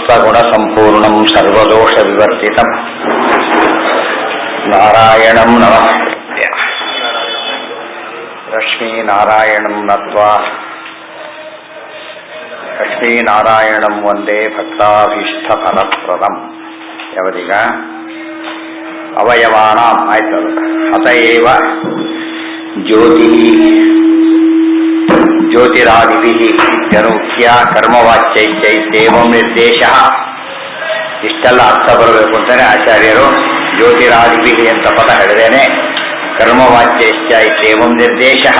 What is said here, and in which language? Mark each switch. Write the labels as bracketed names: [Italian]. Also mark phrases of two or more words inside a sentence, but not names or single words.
[Sanskrit] सकलगुणसम्पूर्णं सर्वदोषविवर्जितं नारायणं नमस्कृत्य लक्ष्मीनारायणं नत्वा लक्ष्मीनारायणं वन्दे भक्ताभीष्टफलप्रदम् ಯಾವದೀಗ ಅವಯವಾನಾಂ ಆಯ್ತದು ಅತಏವ ಜ್ಯೋತಿರಾದಿಭಿಃ ಇತ್ಯನುಕ್ತ್ಯ ಕರ್ಮವಾಚ್ಯೈತ್ಯೈತ್ಯೇವಂ ನಿರ್ದೇಶಃ. [Kannada] ಇಷ್ಟೆಲ್ಲ ಅರ್ಥ ಬರಬೇಕು ಅಂತಾನೆ ಆಚಾರ್ಯರು ಜ್ಯೋತಿರಾದಿಭಿಃ ಅಂತ ಪದ ಹೇಳಿದೇನೆ, [Sanskrit] ಕರ್ಮವಾಚ್ಯೈತ್ಯ ಇತ್ಯೇವಂ ನಿರ್ದೇಶಃ.